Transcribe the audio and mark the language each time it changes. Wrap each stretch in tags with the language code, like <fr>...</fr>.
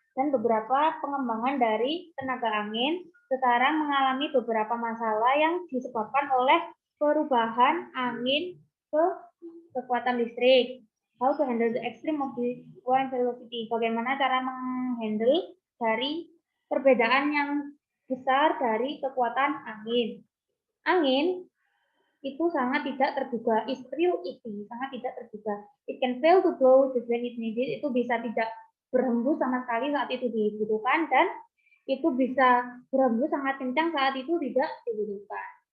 <id>dan beberapa pengembangan dari tenaga angin sekarang mengalami beberapa masalah yang disebabkan oleh perubahan angin ke kekuatan listrik.</id> <en>How to handle the extreme of the wind velocity.</en> <id>Bagaimana cara menghandle dari perbedaan yang besar dari kekuatan angin. Angin itu sangat tidak terduga, sangat tidak terduga.</id> <en>It can fail to blow just when it needed,</en> <id>itu bisa tidak berhembus sama sekali saat itu dibutuhkan, dan itu bisa berhembus sangat kencang saat itu tidak dibutuhkan.</id>